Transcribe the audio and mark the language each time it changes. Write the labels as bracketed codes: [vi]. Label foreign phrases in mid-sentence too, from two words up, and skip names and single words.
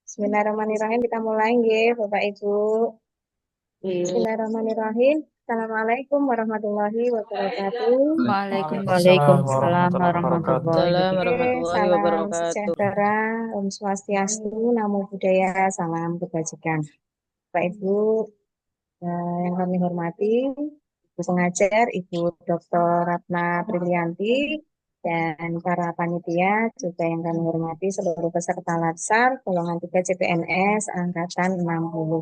[id] Bismillahirrahmanirrahim. Kita mulai nggih, Bapak Ibu. Bismillahirrahmanirrahim. [ar] السلام عليكم ورحمة الله وبركاته. وعليكم السلام ورحمة الله Waalaikumsalam wabarakatuh. warahmatullahi [id] Salam [ar] wabarakatuh. [id] sejahtera, [ban] Om Swastiastu, [pi] Namo Buddhaya, [id] salam kebajikan. Bapak Ibu yang kami hormati, Ibu pengajar, Ibu Dr. Ratna Brilianti, dan para panitia juga yang kami hormati seluruh peserta Latsar golongan 3 CPNS angkatan 60.